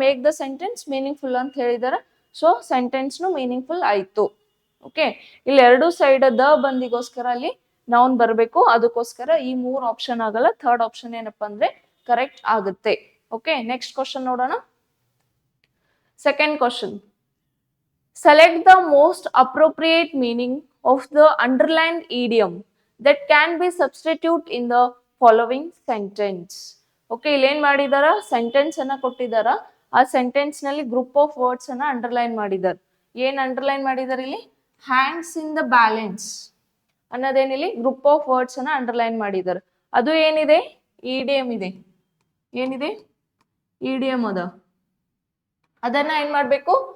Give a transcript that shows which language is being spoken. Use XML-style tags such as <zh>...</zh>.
<en>make the sentence meaningful</en> <kn>ಅಂತ ಹೇಳಿದಾರೆ. So ಸೆಂಟೆನ್ಸ್ನು meaningful ಆಯ್ತು. ಓಕೆ, ಇಲ್ಲಿ ಎರಡು ಸೈಡ್ ದ ಬಂದಿಗೋಸ್ಕರ ಅಲ್ಲಿ ನೌನ್ ಬರಬೇಕು. ಅದಕ್ಕೋಸ್ಕರ ಈ ಮೂರ್ ಆಪ್ಷನ್ ಆಗಲ್ಲ, ಥರ್ಡ್ ಆಪ್ಷನ್ ಏನಪ್ಪಾ ಅಂದ್ರೆ ಕರೆಕ್ಟ್ ಆಗುತ್ತೆ. ಓಕೆ, ನೆಕ್ಸ್ಟ್ ಕ್ವಶನ್ ನೋಡೋಣ. Second question.</kn> <en>Select the most appropriate meaning of the underlined idiom that can be substituted in the following sentence.</en> <kn>Okay, ಇಲ್ಲಿ ಏನ್ ಮಾಡಿದಾರ? ಸೆಂಟೆನ್ಸ್ ಅನ್ನ ಕೊಟ್ಟಿದಾರ. ಆ ಸೆಂಟೆನ್ಸ್ ನಲ್ಲಿ ಗ್ರೂಪ್ ಆಫ್ ವರ್ಡ್ಸ್ ಅನ್ನ ಅಂಡರ್ಲೈನ್ ಮಾಡಿದಾರೆ. ಏನ್ ಅಂಡರ್ಲೈನ್ ಮಾಡಿದಾರೆ ಇಲ್ಲಿ?</kn> <en>hangs in the balance</en> <kn>ಅನ್ನೋದೇನಿಲ್ಲಿ group of words ಅನ್ನ ಅಂಡರ್ಲೈನ್ ಮಾಡಿದಾರೆ. ಅದು ಏನಿದೆ? ಇಡಿಯಂ ಇದೆ. ಏನಿದೆ? ಇಡಿಯಂ ಅದ. ಅದನ್ನ ಏನ್ ಮಾಡ್ಬೇಕು?</kn>